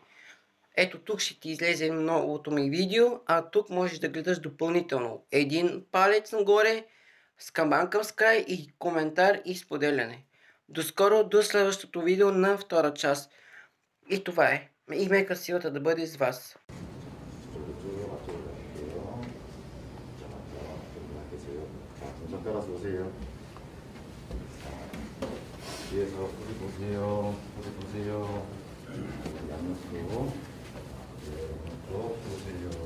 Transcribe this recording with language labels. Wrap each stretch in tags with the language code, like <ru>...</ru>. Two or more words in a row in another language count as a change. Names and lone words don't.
<bg>Ето тук ще ти излезе новото ми видео, а тук можеш да гледаш допълнително. Един палец нагоре, с камбан към Sky и коментар и споделяне. До скоро, до следващото видео на втора част. И това е. И мека силата да бъде с вас.</bg> <ko>뒤에서 어디 보세요. 어디 보세요. 양옆으로 또 보세요.</ko>